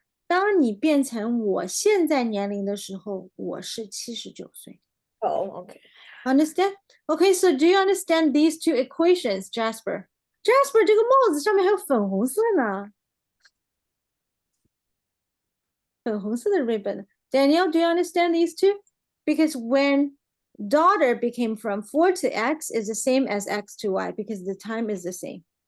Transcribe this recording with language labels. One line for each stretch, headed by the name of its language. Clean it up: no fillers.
Chinese: 当你变成我现在年龄的时候，我是79岁。
English: oh, okay. Understand? Okay, so do you understand these two equations, Jasper?
Chinese: Jasper, 这个帽子上面还有粉红色呢。粉红色的 ribbon.
English: Daniel, do you understand these two? Because when daughter became from 4 to x is the same as x to y because the time is the same.